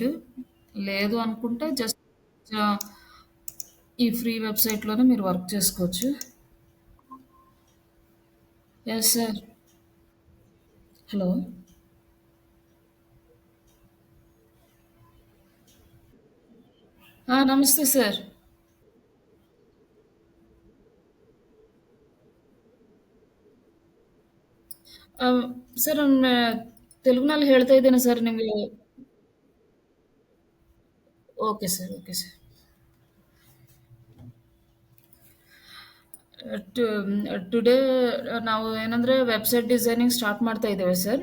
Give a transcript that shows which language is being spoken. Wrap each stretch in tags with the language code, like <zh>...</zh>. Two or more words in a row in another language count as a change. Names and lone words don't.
<te>లేదు అనుకుంటే జస్ట్ ఆహ్, ఈ ఫ్రీ వెబ్‌సైట్‌లోనే మీరు వర్క్ చేసుకోవచ్చు.</te> <en>yes sir. hello!</en> <te>నమస్తే సార్.</te> <kn>ಆಹ್, ಸರ್ ತೆಲುಗುನಲ್ಲಿ ಹೇಳ್ತಾ ಇದ್ದೇನೆ ಸರ್ ನಿಮಗೆ.</kn> <en>okay sir, okay sir. to today</en> <kn>ನಾವು ಏನಂದ್ರೆ</kn> <en>website designing start</en> <kn>ಮಾಡ್ತಾ ಇದ್ದೇವೆ ಸರ್.</kn>